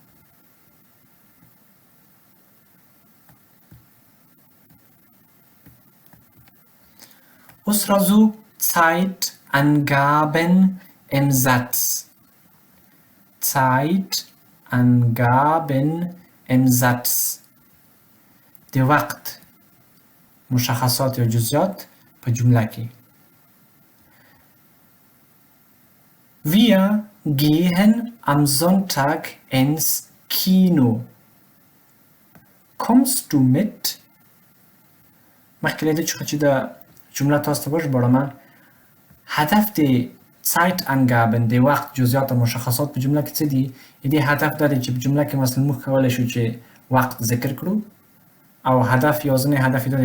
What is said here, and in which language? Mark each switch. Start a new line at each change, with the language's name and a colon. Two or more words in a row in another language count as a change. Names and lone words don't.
Pashto: اوس راځو
German: Zeitangaben im Satz Zeitangaben im Satz
Pashto: د وقت مشخصات یا جزئیات په جمله کې
German: Wir gehen am Sonntag ins Kino. Kommst du mit?
Pashto: مخکې له دې چې دا جمله تاسو ته وژباړم هدف د Zeitangaben د وخت جزئیات او مشخصات په جمله کې څه دي دې هدف دا دی چې په جمله کې مثلا موږ کولی شو چې وخت ذکر کړو او هدف یا ځینې هدف دا